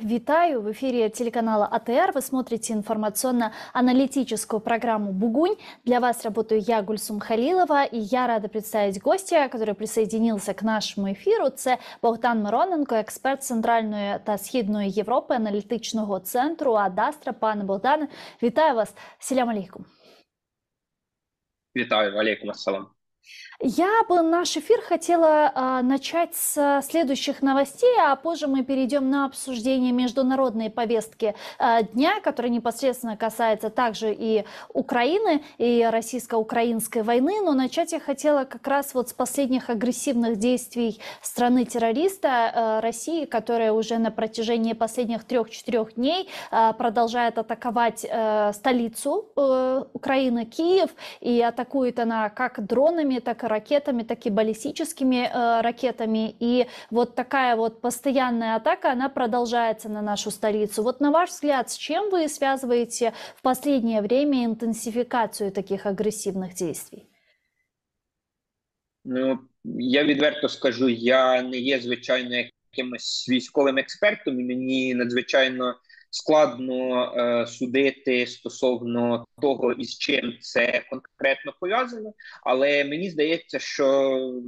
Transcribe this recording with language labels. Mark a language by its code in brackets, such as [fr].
[ru] Витаю в эфире телеканала АТР. Вы смотрите информационно-аналитическую программу «Бугунь». Для вас работаю я, Гульсум Халилова, и я рада представить гостя, который присоединился к нашему ефіру. [uk] Це Богдан Мироненко, експерт Центральної та Східної Європи, аналітичного центру Адастра. Пане Богдане, вітаю вас. Селям алейкум. Витаю, алейкум ассалам. [ru] Я бы наш эфир хотела начать с следующих новостей, а позже мы перейдем на обсуждение международной повестки дня, которая непосредственно касается также и Украины, и российско-украинской войны. Но начать я хотела как раз вот с последних агрессивных действий страны-террориста России, которая уже на протяжении последних 3-4 дней продолжает атаковать столицу Украины, Киев, и атакует она как дронами, так и ракетами, так и баллистическими ракетами. И вот такая вот постоянная атака, она продолжается на нашу столицу. Вот на ваш взгляд, с чем вы связываете в последнее время интенсификацию таких агрессивных действий? [uk] Ну, я відверто скажу, я не є, звичайно, якимось військовим експертом, і мені надзвичайно складно судити стосовно того, із чим це конкретно пов'язано, але мені здається, що